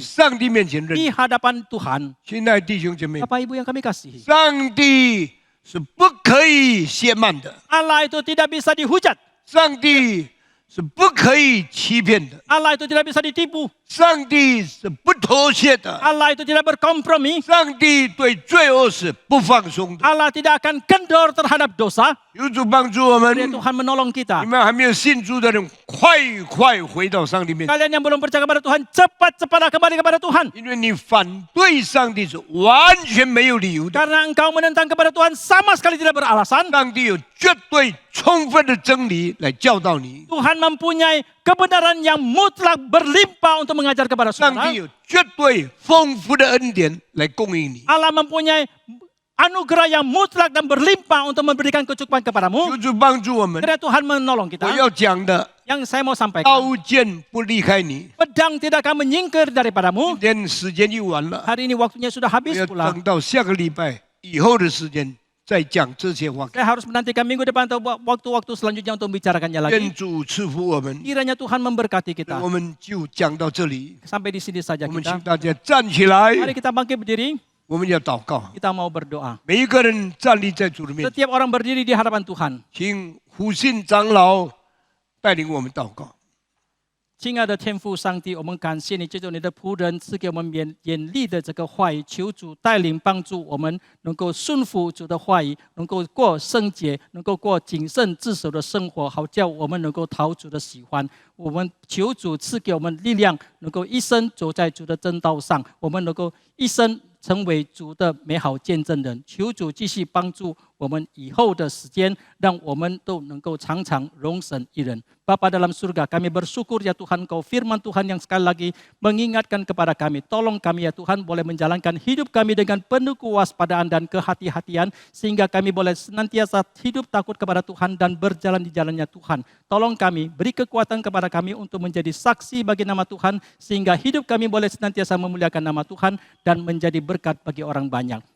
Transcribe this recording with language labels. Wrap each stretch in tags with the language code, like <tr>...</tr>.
<zh>上帝面前认</zh> <id>di</id> <zh>罪。</zh> <id>hadapan Tuhan.</id> <zh>亲爱的弟兄姐妹，</zh> <id>Bapak Ibu yang kami kasihi,</id> <zh>上帝是不可以亵慢的，</zh> <id>Allah itu tidak bisa dihujat.</id> <zh>上帝是不可以欺骗的，</zh> <id>Allah itu tidak bisa ditipu.</id> <zh>上帝是不妥协的，</zh> <id>Allah itu tidak berkompromi.</id> <zh>上帝对罪恶是不放松的。</zh> <id>Allah tidak akan kendor terhadap dosa.</id> <zh>有主帮助我们，</zh> <id>Biar Tuhan menolong</id> <zh>你</zh> <id>kita.</id> <zh>们还没有信主的人，快回到上帝面前，</zh> <id>Kalian yang belum percaya kepada Tuhan, cepat-cepatlah kembali kepada Tuhan.</id> <zh>因为你反对上帝是完全没有理由的。</zh> <id>Karena engkau menentang kepada Tuhan sama sekali tidak beralasan.</id> <zh>上帝有绝对充分的真理来教导你，</zh> <id>Tuhan mempunyai kebenaran yang mutlak berlimpah untuk mengajar kepada</id> <zh>上</zh> <id>saudara.</id> <zh>帝有绝对丰富的恩典来供应你。</zh> <id>Allah mempunyai anugerah yang mutlak dan berlimpah untuk memberikan kecukupan kepadamu.</id> <zh>求主帮助我们。</zh> <id>Kiranya Tuhan menolong</id> <zh>我</zh> <id>kita.</id> <zh>要讲的，</zh> <id>Yang saya mau sampaikan,</id> <zh>刀剑不离开你。</zh> <id>pedang tidak akan menyingkir</id> <zh>今</zh> <id>daripadamu.</id> <zh>天时间又完了，</zh> <id>Hari ini waktunya sudah</id> <zh>我</zh> <id>habis</id> <zh>要</zh> <id>pula.</id> <zh>等到下个礼拜以后的时间再讲这些话。</zh> <id>Saya harus menantikan minggu depan atau waktu-waktu selanjutnya untuk membicarakannya</id> <zh>愿</zh> <id>lagi.</id> <zh>主赐福我们，</zh> <id>Kiranya Tuhan memberkati kita.</id> <zh>我们就讲到这里。</zh> <id>Sampai di sini saja</id> <zh>我们</zh> <id>kita.</id> <zh>请大家站起来，</zh> <id>Mari kita bangkit berdiri.</id> <zh>我们要祷告。</zh> <id>Kita mau berdoa.</id> <zh>每一个人站立在主的面前，</zh> <id>Setiap orang berdiri di hadapan Tuhan.</id> <zh>请胡信长老带领我们祷告。亲爱的天父上帝，我们感谢你，借着你的仆人赐给我们眼力的这个话语，求主带领帮助我们，能够顺服主的话语，能够过圣洁，能够过谨慎自守的生活，好叫我们能够讨主的喜欢。我们求主赐给我们力量，能够一生走在主的正道上，我们能够一生成为主的美好见证人。求主继续帮助我们以后的时间，让我们都能够常常荣神一人。</zh> <id>Bapa dalam surga, kami bersyukur ya Tuhan, Kau firman Tuhan yang sekali lagi mengingatkan kepada kami. Tolong kami ya Tuhan boleh menjalankan hidup kami dengan penuh kewaspadaan dan kehati-hatian, sehingga kami boleh senantiasa hidup takut kepada Tuhan dan berjalan di jalannya Tuhan. Tolong kami, beri kekuatan kepada kami untuk menjadi saksi bagi nama Tuhan, sehingga hidup kami boleh senantiasa memuliakan nama Tuhan dan menjadi berkat bagi orang banyak.</id>